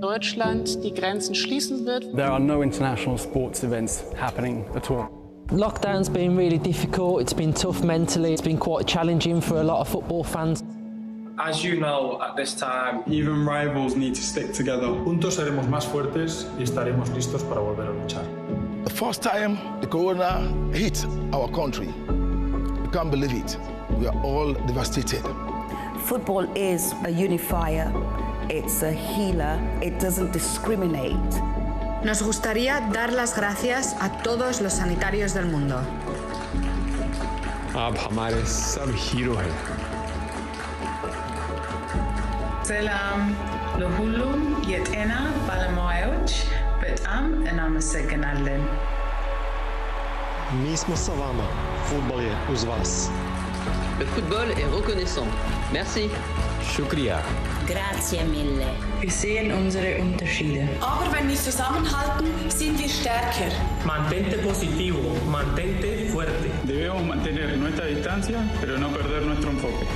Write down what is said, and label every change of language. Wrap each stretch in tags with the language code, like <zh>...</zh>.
<de>Deutschland die Grenzen schließen wird.</de> <en>There are no international sports events happening at all. Lockdown's been really difficult. It's been tough mentally. It's been quite challenging for a lot of football fans. As you know, at this time, even rivals need to stick together.</en> <es>Juntos seremos más fuertes y estaremos listos para volver a luchar.</es> <en>The first time the corona hit our country, we can't believe it. We are all devastated. Football is a unifier, it's a healer, it doesn't discriminate.</en> <es>Nos gustaría dar las gracias a todos los sanitarios del mundo.</es> <hi>आप हमारे सब hero हैं.</hi> <am>Selam, lohulum yetena balamoyouch, betam enamase genallen.</am> <sr>Mi smo sa vama, fudbal je uz vas.</sr> <fr>Le football est reconnaissant. Merci.</fr> <hi>Shukriya.</hi> <it>Grazie mille.</it> <de>Wir sehen unsere Unterschiede. Aber wenn wir zusammenhalten, sind wir stärker.</de> <es>Mantente positivo, mantente fuerte. Debemos mantener nuestra distancia, pero no perder nuestro enfoque.</es>